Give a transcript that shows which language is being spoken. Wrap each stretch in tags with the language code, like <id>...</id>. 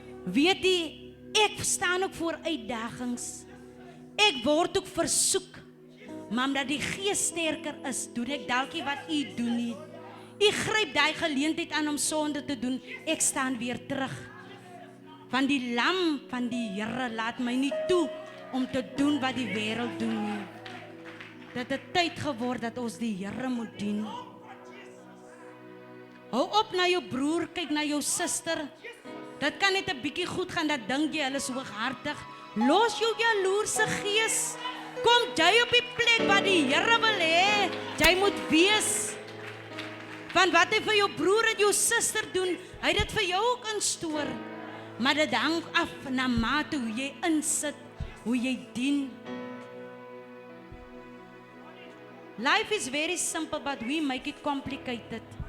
<af>Weet u, ek staan ook voor uitdagings. Ek word ook versoek, maar omdat die Gees sterker is, doen ek dalk nie wat u doen nie. U gryp daai geleentheid aan om sonde te doen, ek staan weer terug. Want die lam van die Here laat my nie toe om te doen wat die wêreld doen nie. Dat het tyd geword dat ons die Here moet dien. Hou op na jou broer, kyk na jou suster. Dit kan net 'n bietjie goed gaan, dat dink jy hulle is hooghartig. Los jou jaloerse gees. Kom jy op die plek waar die Here wil hê jy moet wees. Want wat hy vir jou broer en jou suster doen, hy het dit vir jou ook instoor. Maar dit hang af na mate hoe jy insit, hoe jy dien.</af> <en>Life is very simple, but we make it complicated.</en>